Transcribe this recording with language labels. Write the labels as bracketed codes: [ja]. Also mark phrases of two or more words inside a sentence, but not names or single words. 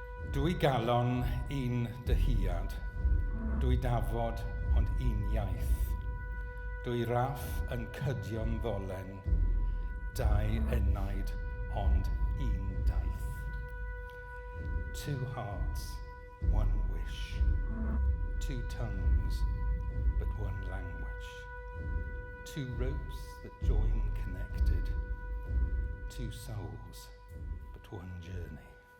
[cy] Dwy galon, un dyhiad. Dwy dafod, ond un iaith. Dwy raff yn cydio'n ddolen. Dau enaid, ond un daith. [en] Two hearts, one wish. Two tongues, but one language. Two ropes that join connected. Two souls, but one journey.